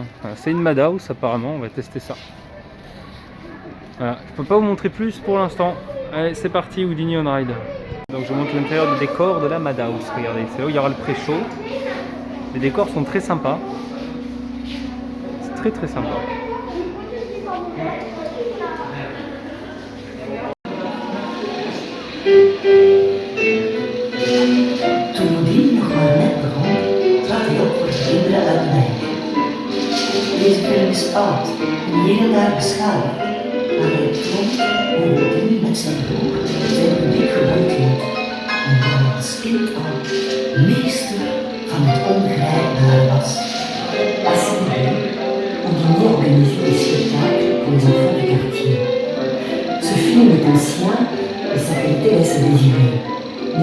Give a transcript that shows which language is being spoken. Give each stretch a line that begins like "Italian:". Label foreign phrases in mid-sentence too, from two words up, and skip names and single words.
French: C'est une Madhouse apparemment, on va tester ça. Voilà. Je peux pas vous montrer plus pour l'instant. Allez, c'est parti, Houdini on ride. Donc je vous montre l'intérieur du décor de la Madhouse. Regardez, c'est là où il y aura le pré-show. Les décors sont très sympas. C'est très très sympa.
Dutch: Toen die nog maar net begon, trad hij op voor de kinderen uit de wijk. Deze film is oud en hier en daar beschadigd, maar hij toont hoe Houdini met zijn broer zijn publiek gebruikt heeft en hoe hij als kind al meester van het onbegrijpbare was.
French: À Saint-Denis, Houdini organisait des spectacles pour les enfants du quartier. Ce film est ancien et sa qualité laisse à désirer.